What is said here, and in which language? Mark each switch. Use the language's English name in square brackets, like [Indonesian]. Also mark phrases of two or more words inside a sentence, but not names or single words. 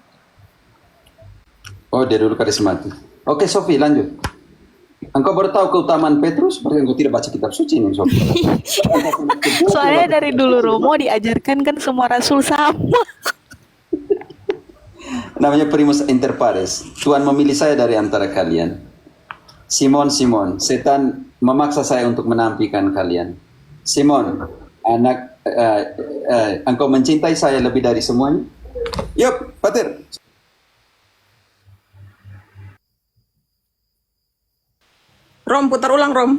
[Indonesian] dulu karismatik. Oh, dia dulu karismatik. Oke, Sofi, lanjut. Engkau baru tahu keutamaan Petrus, berarti engkau tidak baca kitab suci nih, Sofi. Soalnya dari dulu Romo diajarkan kan semua rasul sama. Namanya [Latin] primus inter pares. [Indonesian] Tuhan memilih saya dari antara kalian. Simon, Simon, setan memaksa saya untuk menampikan kalian. Simon, engkau mencintai saya lebih dari semuanya? Yuk, Pater. Rom, putar ulang, Rom.